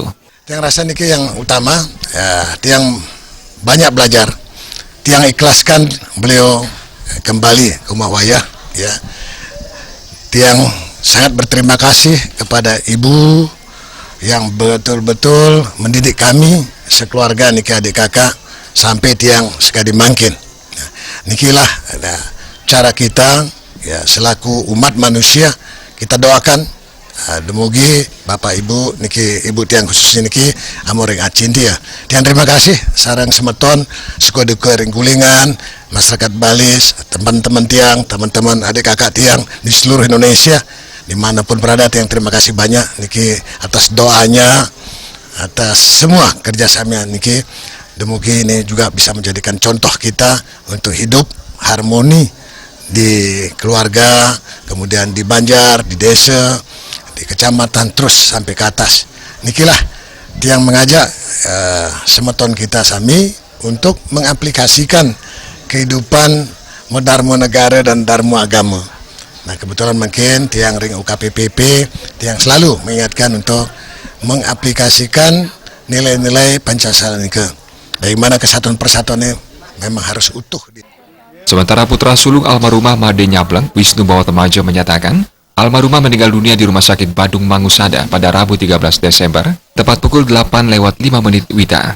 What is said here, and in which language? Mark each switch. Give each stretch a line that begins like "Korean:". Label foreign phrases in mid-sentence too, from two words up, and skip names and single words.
Indonesian: Yang rasa niki yang utama, yang banyak belajar, yang ikhlaskan beliau kembali ke rumah wayah, ya. Tiang sangat berterima kasih kepada ibu yang betul-betul mendidik kami sekeluarga niki adik kakak sampai tiang sekali mangkin. Nah, nikilah cara kita, ya, selaku umat manusia, kita doakan demugi Bapak Ibu niki Ibu tiang khusus niki
Balinese: amoring acintia.
Indonesian: Tiang terima kasih sarang semeton suka-duka Gulingan, masyarakat Balis, teman-teman tiang, teman-teman adik kakak tiang di seluruh Indonesia dimanapun berada. Tiang terima kasih banyak niki atas doanya, atas semua kerjasama niki. Demugi ini juga bisa menjadikan contoh kita untuk hidup harmoni di keluarga, kemudian di Banjar, di desa, di kecamatan, terus sampai ke atas. Nikilah yang mengajak semeton kita sami untuk mengaplikasikan kehidupan dharma negara dan dharma agama. Nah, kebetulan mungkin
Balinese: tiang ring
Indonesian: UKPPP tiang selalu mengingatkan untuk mengaplikasikan nilai-nilai Pancasila ini. Bagaimana kesatuan persatuan ini memang harus utuh. Sementara putra sulung almarhumah Made Nyableng, Wisnu Bawatenaya menyatakan, almarhumah meninggal dunia di Rumah Sakit Badung Mangusada pada Rabu 13 Desember, tepat pukul 8:05 WITA.